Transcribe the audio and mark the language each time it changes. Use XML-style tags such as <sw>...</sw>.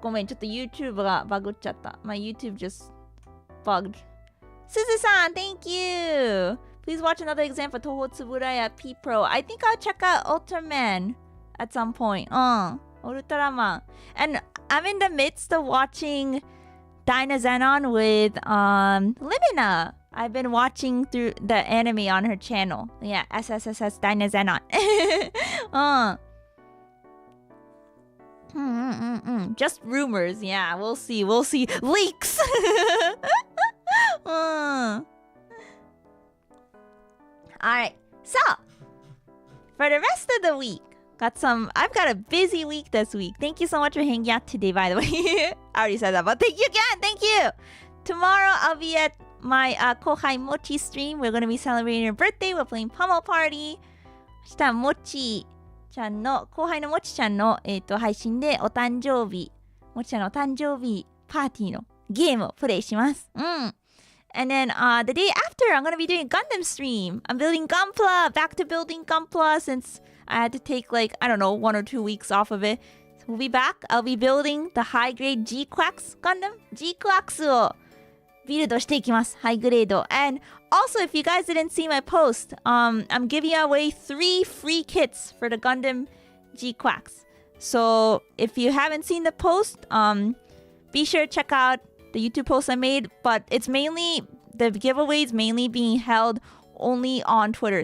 <ja>ごめん、ちょっと YouTube がバグっちゃった。</ja> <en>My YouTube just bugged. Suzu-san, thank you. Please watch another example. Toho Tsuburaya P Pro. I think I'll check out Ultraman at some point. わ Ultraman. And I'm in the midst of watching Dynazenon with Limina. I've been watching through the anime on her channel. Yeah, SSSS Dynazenon. Just rumors. Yeah, we'll see. Leaks. Alright, so for the rest of the week, I've got a busy week this week. Thank you so much for hanging out today, by the way. I already said that, but thank you again. Thank you. Tomorrow, I'll be at my Kohai Mochi stream. We're going to be celebrating her birthday. We're playing Pummel Party.</en> <ja>明日、もちちゃんの、後輩のもちちゃんの、配信でお誕生日、もちちゃんのお誕生日パーティーのゲームをプレイします。</ja> <en>And then the day after, I'm going to be doing a Gundam stream. I'm building Gunpla, back to building Gunpla since I had to take 1 or 2 weeks off of it. So we'll be back. I'll be building the high-grade G-Quax Gundam.</en> <ja>G-Quax をビルドしていきます。ハイグレード。</ja> <en>And also, if you guys didn't see my post, I'm giving away 3 free kits for the Gundam G-Quax. So if you haven't seen the post, be sure to check out the YouTube post I made. But the giveaway is mainly being held only on Twitter.</en>